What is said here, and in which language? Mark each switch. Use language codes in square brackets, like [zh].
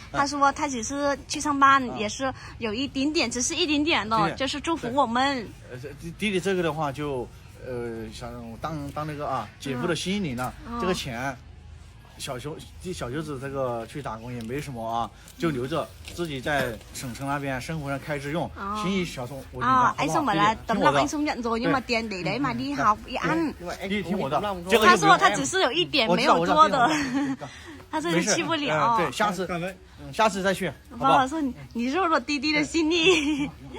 [zh] 他说他只是去上班，也是有一点点，只是一点点的，就是祝福我们。弟弟这个的话就想当那个啊姐夫的心领了，这个钱。小舅子这个去打工也没什么啊，就留着自己在省城那邊生活上開支用。心意小宋，我 [vi] anh Song bảo là tấm lòng anh Song nhận rồi nhưng mà tiền để đấy mà đi học đi ăn。 [zh] 弟弟听我的，他说他只是有一点没有多的，他这里去不了。对，下次再去。爸爸说你入了弟弟的心意。